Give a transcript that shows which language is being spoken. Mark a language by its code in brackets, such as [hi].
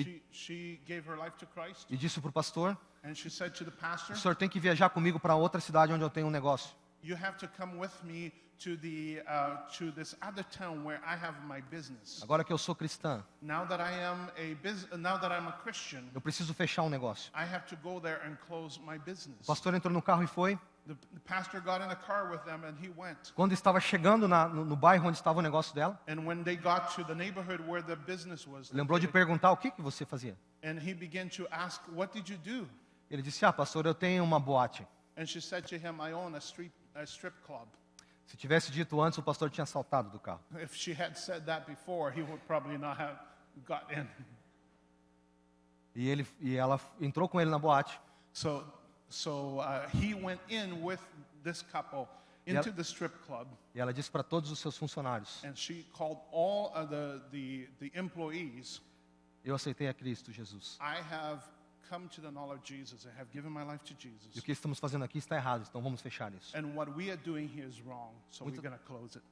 [en] She gave her life to Christ, [pt] e disse para o pastor: [en] and she said to the pastor, [pt] o senhor tem que viajar comigo para outra cidade onde eu tenho um negócio. [en] "You have to come with me to this other town where I have my business. [pt] Agora que eu sou cristã, [en] Now that I'm a Christian, [pt] eu preciso fechar um negócio. [en] I have to go there and close my [pt] O [en] business." [pt] pastor entrou no carro e foi. [en] The pastor got in a car with them and he went. [pt] Quando estava chegando no bairro onde estava o negócio dela, [en] And when they got to the neighborhood where the business was, [pt] lembrou de [en] located, [pt] perguntar o que você fazia. [en] and he began to ask, "What did you do?" [pt] Ele disse: pastor, eu tenho uma boate. [en] And she said to him, "I own a strip club." [pt] Se tivesse dito antes, o pastor tinha saltado do carro. [en] If she had said that before, he would probably not have got in. [pt] E ela entrou com ele na boate. [en] So he went in with this couple into the strip club, [pt] E ela disse para todos os seus funcionários: [en] and she called all of the employees. [pt] eu aceitei a Cristo Jesus. [en] I have come to the knowledge of Jesus. I have given my life to [pt] E o [en] Jesus. [pt] que estamos fazendo aqui está errado, então vamos fechar isso. [en] And what we are doing here is wrong, so we're going to close it.